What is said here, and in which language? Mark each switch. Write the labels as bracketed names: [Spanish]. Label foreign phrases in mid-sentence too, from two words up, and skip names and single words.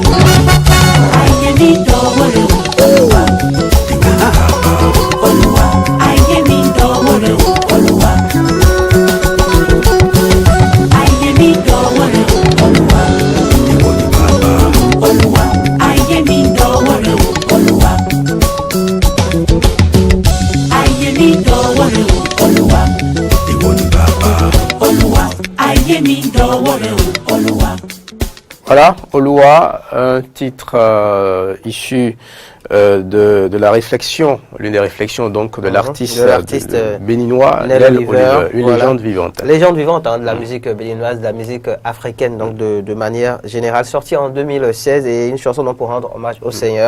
[Yoruba] ayé mi dọ̀wọ́ rẹ o Olúwa Olúwa ayé mi dọ̀wọ́ rẹ o Olúwa ayé mi dọ̀wọ́ rẹ o Olúwa Olúwa ayé mi dọ̀wọ́ rẹ o Olúwa ayé mi dọ̀wọ́ rẹ o Olúwa ìwọ ni bàbá. Olúwa ayé mi dọ̀wọ́ rẹ o Olúwa. [French] Voilà, Oluwa, un titre issu de la réflexion, l'une des réflexions donc de l'artiste béninois, Nel Oliver, une voilà. légende vivante. Légende vivante de la musique béninoise, de la musique africaine, donc de manière générale, sortie en 2016 et une chanson donc pour rendre hommage au Seigneur.